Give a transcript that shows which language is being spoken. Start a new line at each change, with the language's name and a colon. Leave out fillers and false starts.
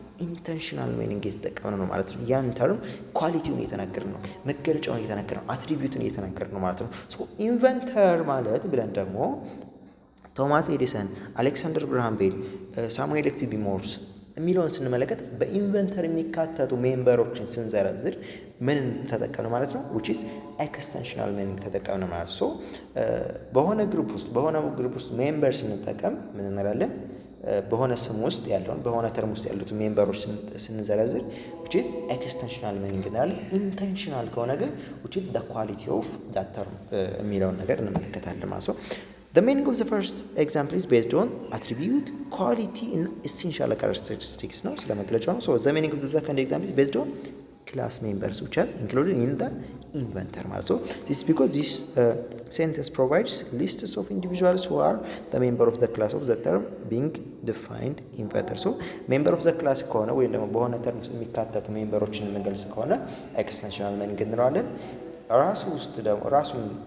Amharic: ኢንቴንሽናል ሚኒንግ እየተጠቀምን ነው ማለት ነው። ያን ተርም ኳሊቲውን እየተናገርን ነው፣ መገለጫውን እየተናገርን ነው፣ አትሪቢዩትን እየተናገርን ነው ማለት ነው። ኢንቨንተር ማለት ብለን ደግሞ ቶማስ ኤዲሰን፣ አሌክሳንደር ግራሃም ቤል፣ ሳሙኤል ኤፍ ቢ ሞርስ የሚለውን ስንመለከት በኢንቨንተር የሚካተቱ ሜምበሮችን ስንዘረዝር ምን ተጠቀምን ማለት ነው? which is ኤክስቴንሽናል ሚኒንግ ተጠቀምን ማለት ነው። በሆነ ግሩፕ ውስጥ ሜምበር ስንጠቀም ምን እንላለን? በሆነ ስም ውስጥ ያለውን በሆነ ተርም ውስጥ ያሉት ሜምበሮች ስንዘረዝር
English: which is
Amharic: ኤክስቴንሽናል ሚኒንግ እንላለን። ኢንቴንሽናል ከሆነ ግን
English: which is the quality of that term
Amharic: የሚለውን ነገር እንመለከታለን ማለት ነው።
English: The meaning of the first example is based on attribute, quality and essential characteristics
Amharic: ነው፣ ስለ መግለጫው ነው።
English: So the meaning of the second example is based on class members which are included in the inventor ማለት so this is because this sentence provides lists of individuals who are the member of the class of the term being defined inventor so member of the class
Amharic: ከሆነ ወይም ደግሞ በሆነ ተርም ውስጥ የሚካተቱ ሜምበሮችን የምንገልጽ ከሆነ ኤክስተንሽናል ሚኒንግ እንለዋለን። ራሱ ውስጥ ደግሞ ራሱን